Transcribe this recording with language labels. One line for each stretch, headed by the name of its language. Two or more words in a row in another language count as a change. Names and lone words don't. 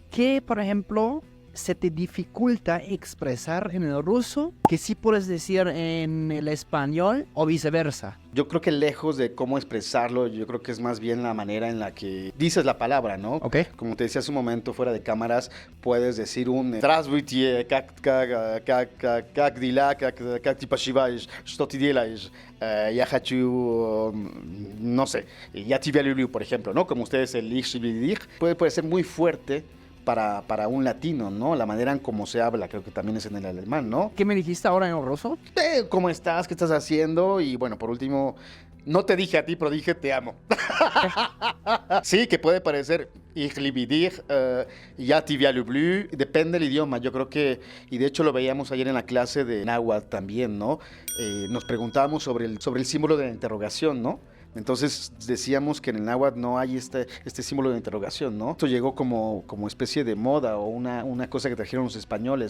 Spanish: ¿Qué, por ejemplo, se te dificulta expresar en el ruso que sí puedes decir en el español o viceversa? Yo creo que lejos de cómo expresarlo, yo creo que es más bien la manera en la que dices la palabra, ¿no? Ok. Como te decía hace un momento, fuera de cámaras, puedes decir un
Russian: «Здравствуйте, как дела, как ты поживаешь, что ты делаешь?» Я хочу,
Spanish: no sé,
Russian: «Я тебя люблю»,
Spanish: por ejemplo, ¿no? Como ustedes el
German: «Ich liebe dich»,
Spanish: puede ser muy fuerte para un latino, ¿no? La manera en cómo se habla, creo que también es en el alemán, ¿no? ¿Qué me dijiste ahora en el ruso? ¿Cómo estás? ¿Qué estás haciendo? Y bueno, por último, no te dije a ti, pero dije te amo. Sí, que puede parecer
German: ich liebe dich,
Russian: я тебя люблю,
Spanish: depende del idioma. Yo creo que, y de hecho lo veíamos ayer en la clase de náhuatl también, ¿no? Nos preguntábamos sobre el símbolo de la interrogación, ¿no? Entonces decíamos que en el náhuatl no hay este símbolo de interrogación, ¿no? Esto llegó como especie de moda o una cosa que trajeron los españoles.